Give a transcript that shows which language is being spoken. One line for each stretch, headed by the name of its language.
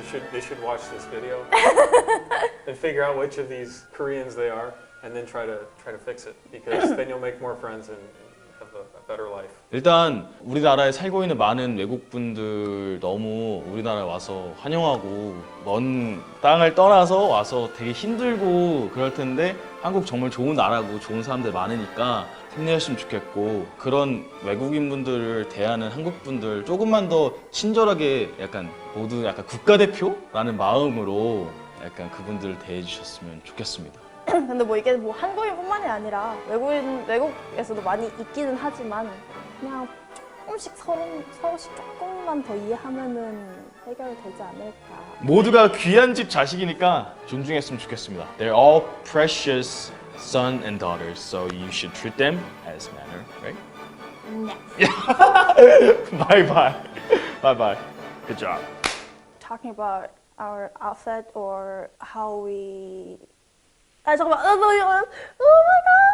English: They should watch this video and figure out which of these Koreans they are, and then try to fix it, because then you'll make more friends and have a better life.
Korean: 일단 우리나라에 살고 있는 많은 외국분들 너무 우리나라에 와서 환영하고 먼 땅을 떠나서 와서 되게 힘들고 그럴 텐데 한국 정말 좋은 나라고 좋은 사람들 많으니까 힘내셨으면 좋겠고 그런 외국인분들을 대하는 한국분들 조금만 더 친절하게 약간 모두 약간 국가대표라는 마음으로 약간 그분들을 대해주셨으면 좋겠습니다. 근데 뭐 이게 뭐 한국인뿐만이 아니라 외국에서도 많이 있기는 하지만 그냥 조금씩 서로씩 조금만 더 이해하면은 해결되지 않을까. 모두가 귀한 집 자식이니까 존중했으면 좋겠습니다.
English: They're all precious son and daughters, so you should treat them as manner, right? Bye bye. Bye bye. Good job. Talking about our outfit or how we.
Korean: 아 잠깐만.
English: Oh my god.